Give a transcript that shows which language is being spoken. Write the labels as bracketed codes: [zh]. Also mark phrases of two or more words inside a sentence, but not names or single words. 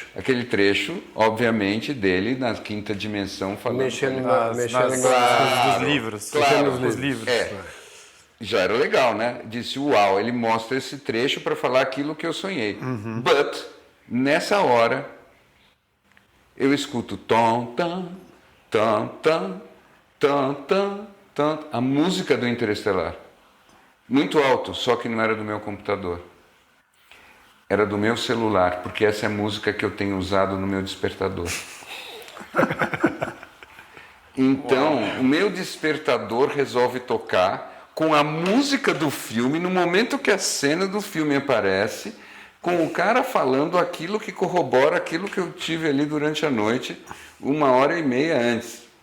[pt] Aquele trecho, obviamente, dele na quinta dimensão falando. Mexendo Nas na... coisas dos livros. Claro, Os livros. Já era legal, né? Disse, uau, ele mostra esse trecho para falar aquilo que eu sonhei. But, nessa hora, eu escuto tom, tam, tam, tam, tam, tam, tam, a música do Interestelar. Muito alto, só que não era do meu computador. Era do meu celular, porque essa é a música que eu tenho usado no meu despertador. Então, o meu despertador resolve tocar com a música do filme, no momento que a cena do filme aparece, com o cara falando aquilo que corrobora aquilo que eu tive ali durante a noite, 1h30 antes.